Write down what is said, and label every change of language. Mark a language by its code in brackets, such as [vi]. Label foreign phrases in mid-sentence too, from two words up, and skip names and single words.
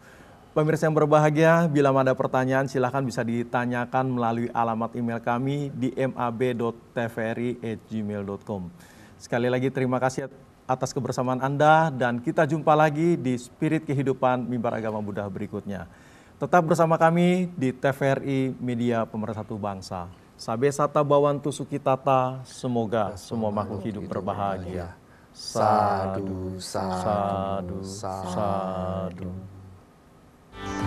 [id] Pemirsa yang berbahagia, bila ada pertanyaan silahkan bisa ditanyakan melalui alamat email kami di mab.tvri@gmail.com. Sekali lagi terima kasih atas kebersamaan Anda dan kita jumpa lagi di Spirit Kehidupan Mimbar Agama Buddha berikutnya. Tetap bersama kami di TVRI Media Pemersatu Bangsa. [pi] Sabe sata bawantu sukitata, [id] semoga semua makhluk hidup berbahagia. [pi] Sadu, sadu, sadu.